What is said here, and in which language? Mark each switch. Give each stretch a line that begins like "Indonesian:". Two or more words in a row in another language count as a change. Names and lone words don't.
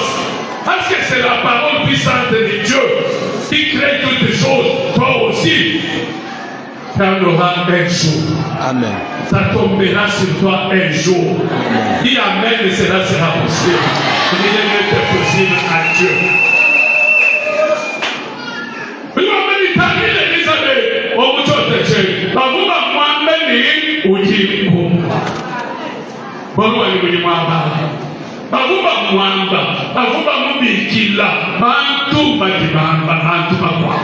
French: Parce que c'est la parole puissante de Dieu qui crée toutes les choses. Toi aussi, tu en auras un jour. Amen. Ça tombera sur toi un jour. Dis Amen et cela sera possible. Rien n'est possible à Dieu.
Luba-Lulua: Bavuba mwamba, bavuba mubikila, bantu badibamba, bantu bakwa.